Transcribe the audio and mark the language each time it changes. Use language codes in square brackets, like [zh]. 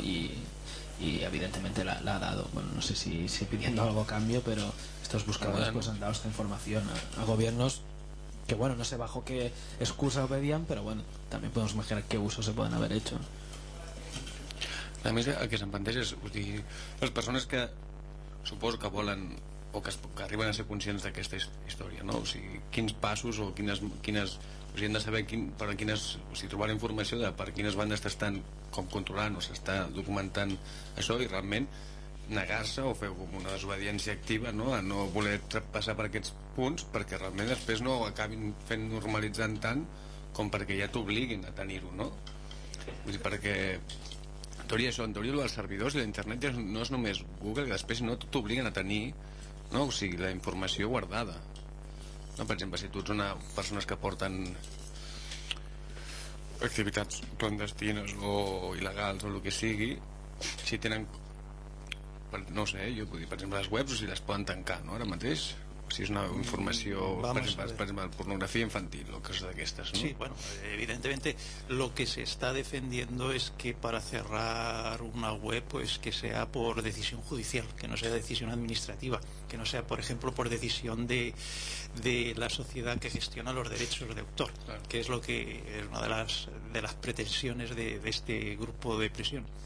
[es] Y evidentemente la ha dado. Bueno, no sé si pidiendo algo a cambio, pero estos buscadores pues han dado esta información a gobiernos que, bueno, no sé bajo qué excusa pedían, pero bueno, también podemos imaginar qué uso se pueden haber hecho. [ca] A mí el que se planteja es, [es] las personas que... [ca] suposo que volen o que arriben a ser conscients d'aquesta història, no? O sigui, quins passos o quines o sigui, hem de saber trobar informació de per quines bandes s'estan com controlant o s'està documentant això, i realment negar-se o fer com una desobediència activa, no? A no voler passar per aquests punts, perquè realment després no ho acabin fent normalitzant tant com perquè ja t'obliguin a tenir-ho, no? Vull dir, perquè en teoria dels servidors i l'internet ja no és només Google, que després no t'obliguen a tenir, no? O sigui, la informació guardada, no? Per exemple, si tu ets una persona que porten activitats clandestines o il·legals o el que sigui, si tenen, no ho sé, jo vull dir, per exemple, les webs, o sigui, les poden tancar, no? Ara mateix, si és una informació, per exemple, pornografia infantil o coses d'aquestes, no? [es] Sí, bueno, evidentemente lo que se está defendiendo es que para cerrar una web, pues que sea por decisión judicial, que no sea decisión administrativa, que no sea, por ejemplo, por decisión de la sociedad que gestiona los derechos de autor, claro. Que es lo que es una de las pretensiones de este grupo de presión.